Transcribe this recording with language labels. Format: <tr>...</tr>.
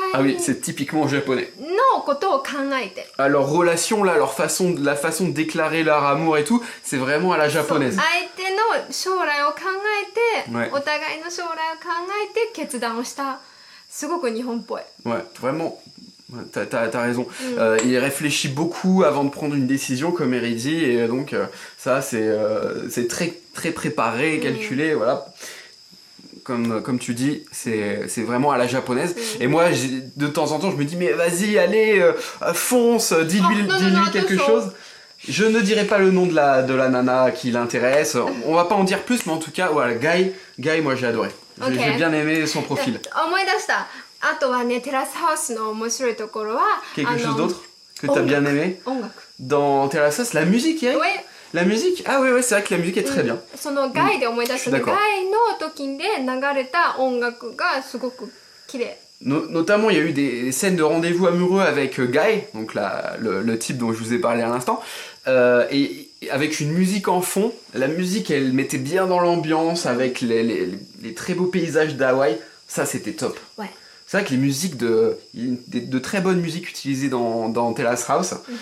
<fr>Ah oui, c'est typiquement japonais.</fr> <ja>のことを考えて。</ja> <fr>Leur relation là, la façon de déclarer leur amour et tout, c'est vraiment à la japonaise.</fr> <ja>相手の将来を考えて、</ja> <fr>Ouais.</fr> <ja>お互いの将来を考えて決断をした。すごく日本っぽい。</ja> <fr>Ouais, vraiment. Ouais, t'as raison. Il réfléchit beaucoup avant de prendre une décision, comme Eri dit, et donc ça c'est très très préparé, calculé, voilà. Comme tu dis, c'est vraiment à la japonaise. Et moi, de temps en temps, je me dis, mais vas-y, allez, fonce, dis-lui quelque chose. Je ne dirai pas le nom de la nana qui l'intéresse. On va pas en dire plus, mais en tout cas, voilà, Guy, moi j'ai adoré. J'ai bien aimé son profil.</fr> <ja>思い出した。あとはね、テラスハウスの面白いところは</ja> <fr>Quelque chose d'autre que t'as bien aimé</fr> <ja>音楽。</ja> <fr>Dans Terrace House, la musique, Eric? Oui. La musique? Ah oui, c'est vrai que la musique est très bien.</fr> <ja>そのガイで思い出したね、</ja> <fr>d'accord.</fr> <ja>ガイの時で流れた音楽がすごく綺麗。</ja> <fr>Notamment, il y a eu des scènes de rendez-vous amoureux avec Guy, donc le type dont je vous ai parlé à l'instant, et avec une musique en fond. La musique, elle mettait bien dans l'ambiance, avec les très beaux paysages d'Hawaï. Ça, c'était top. Ouais. C'est vrai que les musiques de très bonnes musiques utilisées dans Terrace House.</fr>